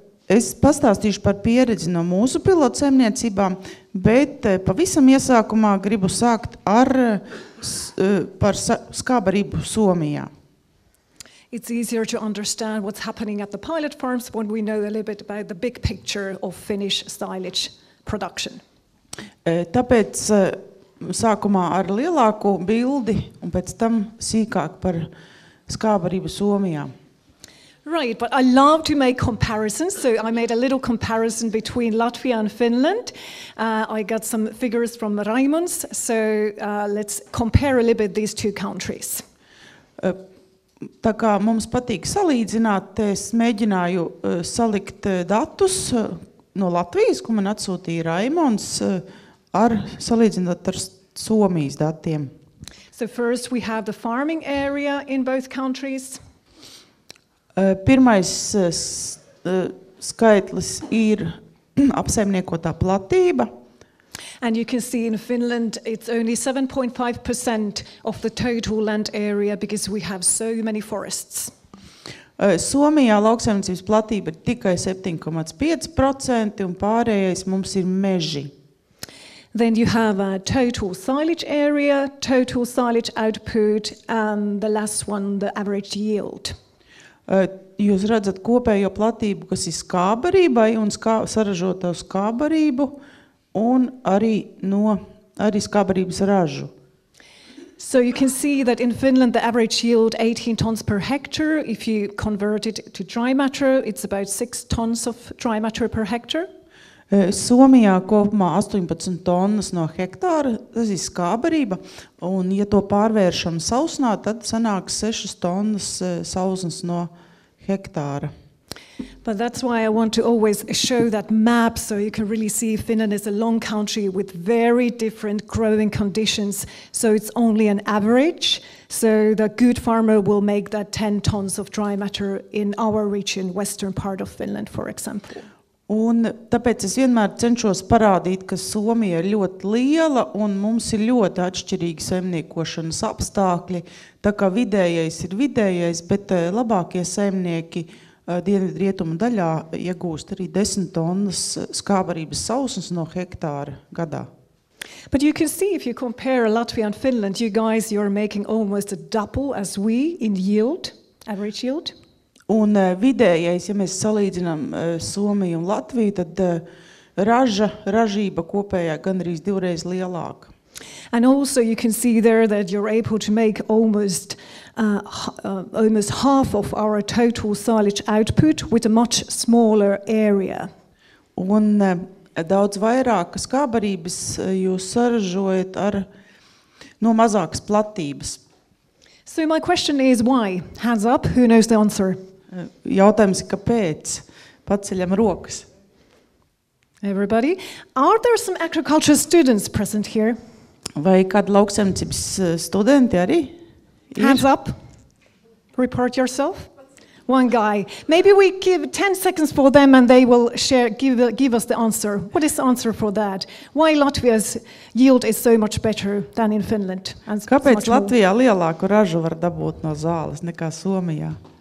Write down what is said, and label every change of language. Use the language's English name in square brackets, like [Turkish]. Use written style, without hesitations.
[Latvian] Es pastāstīšu par pieredzi no mūsu pilotsaimniecībām, bet pavisam iesākumā gribu sākt par skābarību Somijā. [English] It's easier to understand what's happening at the pilot farms when we know a little bit about the big picture of Finnish silage production. [Latvian] Tāpēc sākumā ar lielāku bildi un pēc tam sīkāk par skābarību Somijā. [English] Right, but I love to make comparisons, so I made a little comparison between Latvia and Finland. I got some figures from Raimonds, so let's compare a little bit these two countries. [Latvian] Tā kā mums patīk salīdzināt, es mēģināju salikt datus no Latvijas, ko man atsūtīja Raimonds, salīdzināt ar Somijas datiem. [English] So first we have the farming area in both countries. [Latvian] Pirmais skaitlis ir apsaimniekotā platība. [English] And you can see in Finland it's only 7.5% of the total land area because we have so many forests. [Latvian] Somijā lauksaimniecības platība ir tikai 7,5% un pārējais mums ir meži. [English] Then you have a total silage area, total silage output, and the last one, the average yield. [Latvian] Jūs redzat kopējo platību, kas ir skābarībai un saražoto skābarību un arī skābarības ražu. [English] So you can see that in Finland the average yield 18 tons per hectare. If you convert it to dry matter, it's about 6 tons of dry matter per hectare. [Latvian] Somijā kopumā 18 tonnas no hektāra, tas ir skābarība, un ja to pārvēršam sausnā, tad sanāks 6 tonnas sausnas no hektāra. [English] But that's why I want to always show that map so you can really see Finland is a long country with very different growing conditions. So it's only an average. So the good farmer will make that 10 tons of dry matter in our region, western part of Finland, for example. [Latvian] Un tāpēc es vienmēr cenšos parādīt, ka Somija ir ļoti liela un mums ir ļoti atšķirīgi saimniekošanas apstākļi. Tā kā vidējais ir vidējais, bet labākie saimnieki dienvidrietumu daļā iegūst arī 10 tonnas skābarības sausnes no hektāra gadā. [English] But you can see if you compare Latvia and Finland, you guys, you're making almost a double as we in yield, average yield. [Latvian] Un vidējais, ja mēs salīdzinām Somiju un Latviju, tad ražība kopējā gandrīz 2 reizes lielāka. [English] And also you can see there that you're able to make almost half of our total silage output with a much smaller area. [Latvian] Un daudz vairāk skābarības jūs saražojat no mazākas platības. [English] So my question is why? Hands up, who knows the answer? [Latvian] Jautājums, kāpēc? Paceļam rokas. [English] Everybody? Are there some agriculture students present here? [Latvian] Vai kādi lauksaimniecības studenti arī? [English] Hands up. Report yourself. One guy. Maybe we give 10 seconds for them and they will give us the answer. What is the answer for that? Why Latvia's yield is so much better than in Finland? [Latvian] Kāpēc Latvijā lielāku ražu var dabūt no zāles nekā Somijā?